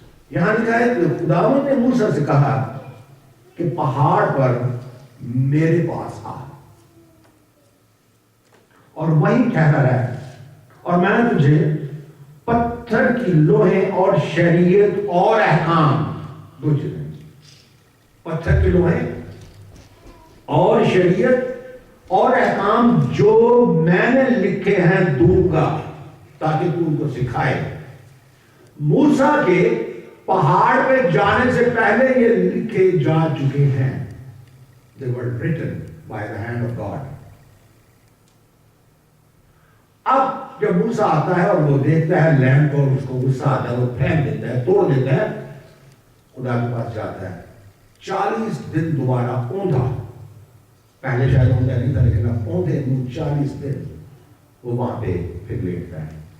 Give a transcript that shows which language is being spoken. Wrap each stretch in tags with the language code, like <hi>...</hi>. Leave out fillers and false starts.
<ur>یہاں لکھا ہے کہ خداوند نے موسیٰ سے کہا کہ پہاڑ پر میرے پاس آ اور وہیں ٹھہرا رہے, اور میں نے تجھے پتھر کی لوہیں اور شریعت اور احکام, 2 چیزیں, پتھر کی لوہیں اور شریعت اور احکام جو میں نے لکھے ہیں دوں گا تاکہ تو ان کو سکھائے. موسیٰ کے پہاڑ پہ جانے سے پہلے یہ لکھے جا چکے ہیں.</ur> <en>They were written by the hand of God.</en> <ur>اب جب موسیٰ آتا ہے اور وہ دیکھتا ہے لینڈ کو, اس کو غصہ آتا ہے, وہ پھینک دیتا ہے, توڑ دیتا ہے, خدا کے پاس جاتا ہے. 40 دن دوبارہ اوندا, پہلے شاید اوندا نہیں تھا لیکن اب اوندے 40 دن وہ وہاں پہ پھر لیٹتا ہے.</ur>